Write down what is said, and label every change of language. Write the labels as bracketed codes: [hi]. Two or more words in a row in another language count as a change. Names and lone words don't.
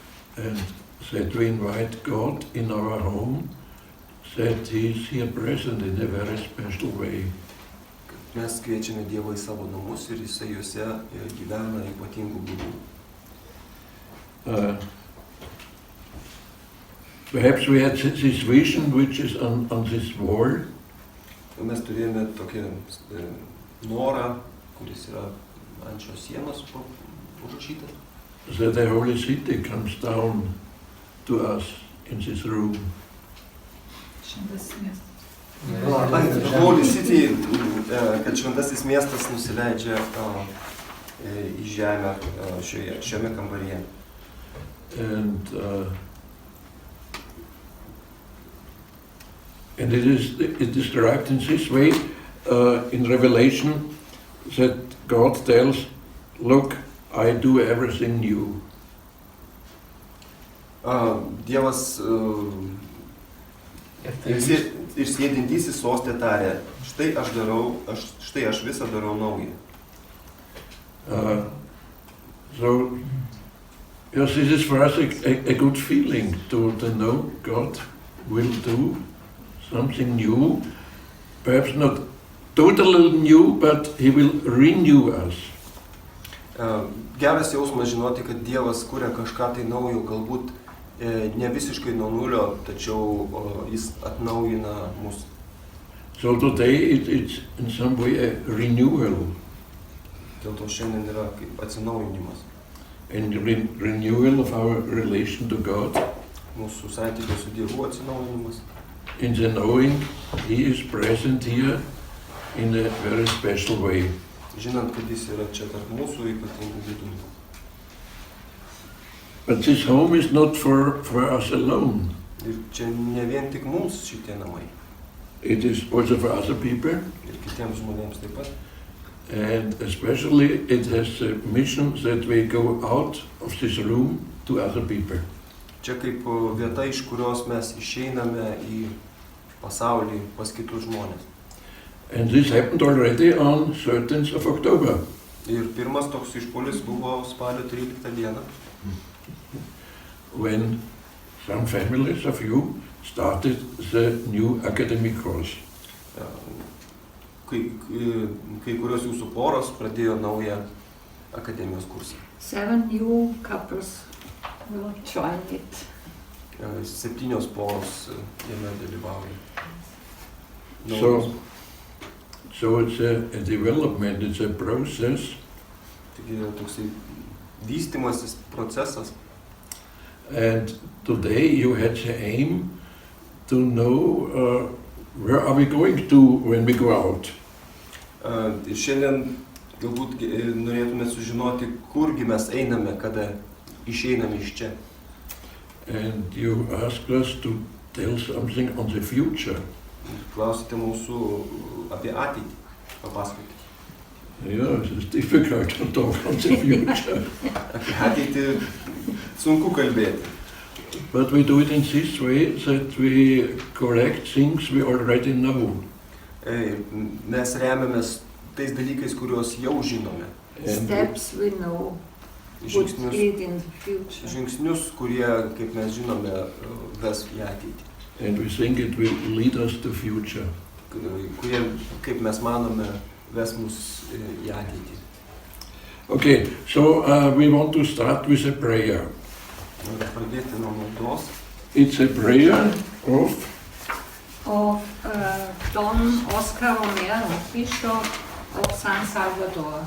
[en] and that we invite God in our home, that He is here present in a very special way. [lt] Mes kviečiame Dievą į savo namus ir Jisai juose gyvena ypatingų būdų. [en] Perhaps we had this vision which is on this wall. [lt] Mes turėjome tokį norą, kuris yra ant šios sienos užrašytas. [en] That the Holy City comes down to us in this room. Holy City, [lt] kad šventasis miestas nusileidžia į žemę šiame kambaryje. [en] And it is described in this way in Revelation that God tells, "Look, I do everything new." [lt] Dievas ir sėdintysis soste tarė, štai aš visą darau naują. [en] So, yes, this is for us a good feeling to know God will do something new, perhaps not totally new, but He will renew us. [lt] Geras jausmas žinoti, kad Dievas kuria kažką tai naujo, galbūt ne visiškai nuo nulio, tačiau Jis atnaujina mus. [en] So today it's in some way a renewal. [lt] Dėl to šiandien yra kaip atsinaujinimas. [en] And renewal of our relation to God. [lt] Mūsų santykio su Dievu atsinaujinimas. [en] In the knowing He is present here in a very special way. [lt] Žinant, kad Jis yra čia tarp mūsų ypatingų būdų. [en] But this home is not for us alone. [lt] Ir čia ne vien tik mums šitie namai. [en] It is also for other people. [lt] Ir kitiems žmonėms taip pat. [en] And especially it has a mission that we go out of this room to other people. [lt] Čia kaip vieta, iš kurios mes išeiname į pasaulį pas kitus žmonės. [en] And this happened already on 13th of October. [lt] Ir pirmas toks išpuolis buvo spalio 13 dieną. [en] When some families of you started the new academic course. [lt] Kai kurios jūsų poros pradėjo naują akademijos kursą. [en] 7 new couples will join it. [lt] 7 poros jame dalyvauja. [en] So it's a development, it's a process. [lt] Taigi toksai vystymasis procesas. [en] And today you had the aim to know where are we going to when we go out. [lt] Ir šiandien galbūt norėtume sužinoti, kurgi mes einame, kada išeiname iš čia. [en] And you asked us to tell something on the future. [lt] Klausite mūsų apie ateitį, papasakoti. [en] Yeah, it's difficult to talk on the future. [lt] Apie ateitį sunku kalbėti. [en] But we do it in this way that we correct things we already know. [lt] Mes remiamės tais dalykais, kuriuos jau žinome. [en] Steps we know would lead in the future. [lt] Žingsnius, kurie, kaip mes žinome, ves į ateitį. [en] And we think it will lead us to future. [lt] Kurie, kaip mes manome, ves mus į ateitį. [en] Okay, so we want to start with a prayer. [lt] Pradėti nuo maldos. [en] It's a prayer of Don Oscar Romero, Bishop of San Salvador.